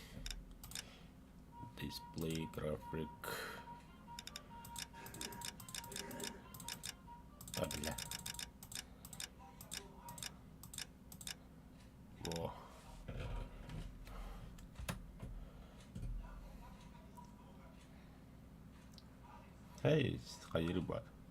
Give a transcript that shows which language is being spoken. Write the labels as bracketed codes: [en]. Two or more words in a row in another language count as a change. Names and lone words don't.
[en] Display graphic. [ru] А, бля. Во. Эй, [tr] hayır var.